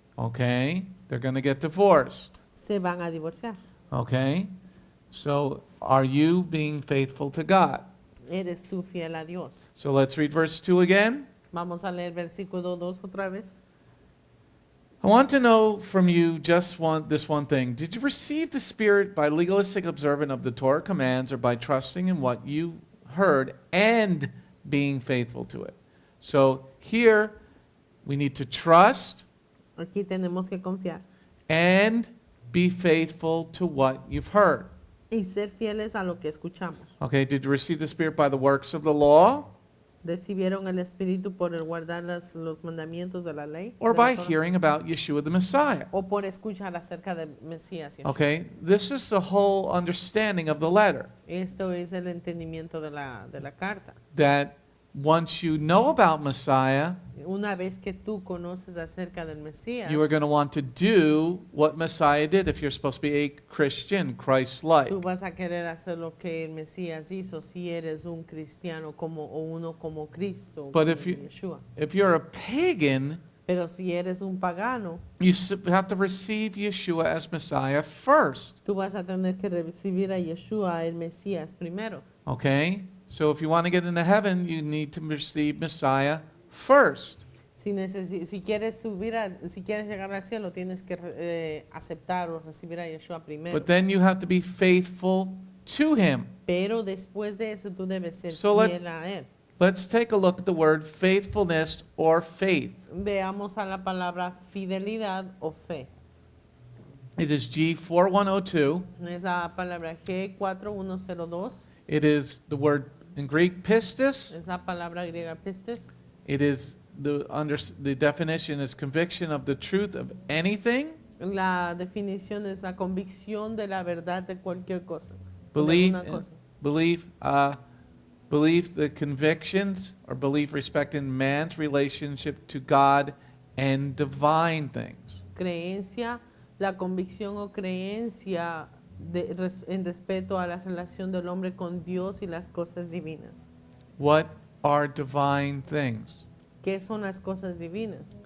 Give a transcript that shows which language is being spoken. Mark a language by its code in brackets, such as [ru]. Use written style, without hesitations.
[en] Okay? They're going to get divorced. [es] Se van a divorciar. [en] Okay? So are you being faithful to God? [es] ¿Eres tú fiel a Dios? [en] So let's read verse 2 again. [es] Vamos a leer versículo 2 otra vez. [en] I want to know from you just this one thing. Did you receive the Spirit by legalistic observance of the Torah commands or by trusting in what you heard and being faithful to it? So here we need to trust [es] Aquí tenemos que confiar [en] and be faithful to what you've heard. [es] y ser fieles a lo que escuchamos. [en] Okay, did you receive the Spirit by the works of the law [es] ¿Recibieron el Espíritu por el guardar los mandamientos de la ley? [en] or [es] de la [en] by [es] Torah? [en] hearing about Yeshua the Messiah? [es] ¿O por escuchar acerca del Mesías? Yeshua? [en] Okay, this is the whole understanding of the letter. [es] Esto es el entendimiento de la carta. [en] That once you know about Messiah, [es] Una vez que tú conoces acerca del Mesías, [en] you are going to want to do what Messiah did if you're supposed to be a Christian, Christ-like. [es] tú vas a querer hacer lo que el Mesías hizo si eres un cristiano o uno como Cristo, [en] But [es] como [en] if you- [es] Yeshua. [en] If you're a pagan, [es] Pero si eres un pagano, [en] you have to receive Yeshua as Messiah first. [es] tú vas a tener que recibir a Yeshua, el Mesías, primero. [en] Okay? So if you want to get into heaven, you need to receive Messiah first. [es] Si quieres si quieres llegar al cielo, tienes que aceptar o recibir a Yeshua primero. [en] But then you have to be faithful to him. [es] Pero después de eso tú debes ser [en] So [es] fiel a él. [en] Let's take a look at the word faithfulness or faith. [es] Veamos a la palabra fidelidad o fe. [en] It is G4102. [es] Esa palabra G4102, [en] It is the word in Greek pistis. [es] esa palabra griega pistis. [en] It is the definition is conviction of the truth of anything. [es] La definición es la convicción de la verdad de cualquier cosa. [en] Belief, [es] de alguna cosa. [en] belief, the convictions or belief respecting man's relationship to God and divine things. [es] Creencia, la convicción o creencia en respeto a la relación del hombre con Dios y las cosas divinas. [en] What are divine things? [es] ¿Qué son las cosas divinas?